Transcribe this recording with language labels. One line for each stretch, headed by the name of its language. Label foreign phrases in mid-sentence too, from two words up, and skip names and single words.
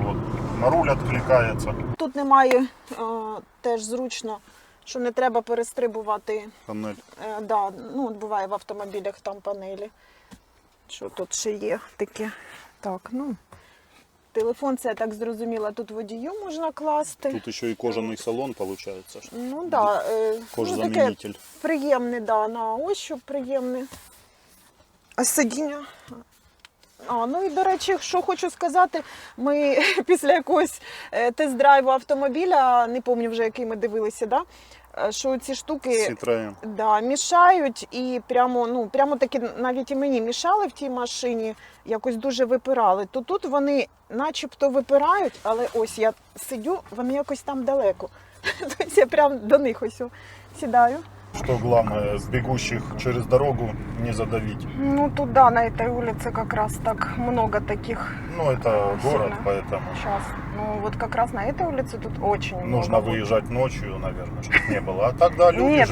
Russian: Вот. На руль откликается.
Ukrainian: Тут немає теж зручно, що не треба перестрибувати. Панель. Да, ну, от буває в автомобілях там панелі. Що тут ще є таке. Так, ну. Телефон, це я так зрозуміла, тут водію можна класти.
Russian: Тут еще и кожаный салон получается.
Ukrainian: Ну да, ну, таке
Russian: Кожзаменитель.
Ukrainian: приємне, да, на ощуп приємне. А сидіння. Ну і, до речі, що хочу сказати, ми після якогось тест-драйву автомобіля, не пам'ятаю вже, який ми дивилися, да? Що ці штуки Citroen. да, мішають і прямо таки навіть і мені мішали в тій машині, якось дуже випирали. То тут вони начебто випирають, але ось я сидю, вони якось там далеко. Тобто я прямо до них ось сідаю.
Russian: Что главное, с бегущих через дорогу не задавить. Ну туда, на этой улице как раз так много таких. Ну, это город, Сильно. поэтому Сейчас. Ну вот как раз на этой улице тут очень нужно много. выезжать ночью, наверное, чтобы не было. А тогда люди Нет,